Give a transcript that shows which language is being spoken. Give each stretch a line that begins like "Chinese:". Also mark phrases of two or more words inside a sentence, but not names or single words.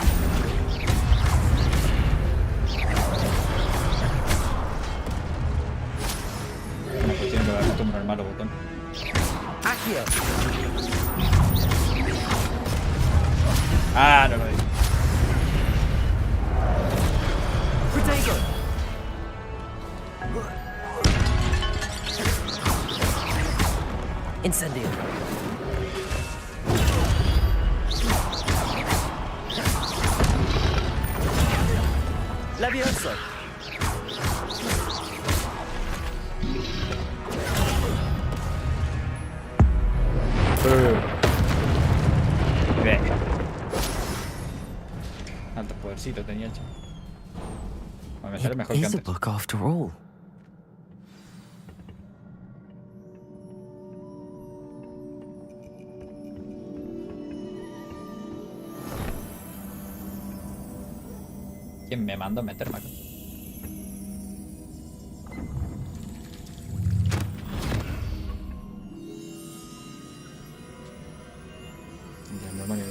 Spanish: Una cuestión que va a acostumbrar al malo botón. Accio. Ah, no lo vi. Protego. Incendio. Levioso. Bien. Alto podercito tenía el chaval. Bueno, me sale mejor que
English: It is a
Spanish: antes.
English: book after all.
Spanish: ¿Quién me mandó a meterme acá? Ya, no, no, no.